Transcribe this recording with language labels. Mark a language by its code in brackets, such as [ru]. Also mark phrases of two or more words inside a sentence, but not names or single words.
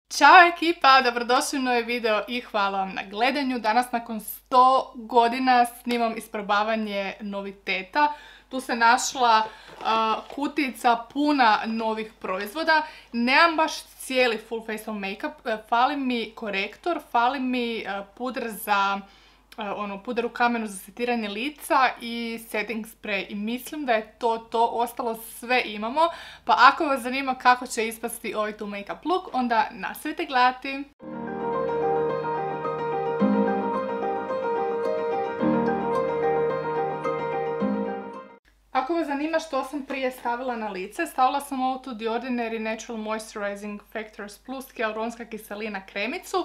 [hr] Ćao ekipa, dobrodošli u novi video i hvala vam na gledanju. Danas nakon 100 godina snimam isprobavanje noviteta. Tu se našla kutica puna novih proizvoda. Nemam baš cijeli [en] full facial make-up, [hr] fali mi korektor, fali mi puder za puder u kamenu za setiranje lica i [en] setting spray [hr] i mislim da je to, ostalo sve imamo, pa ako vas zanima kako će ispasti ovaj tu [en] make-up look, [hr] onda nastavite gledati. Ako vas zanima što sam prije stavila na lice, stavila sam ovu tu The Ordinary Natural Moisturizing Factors Plus hialuronska kiselina kremicu.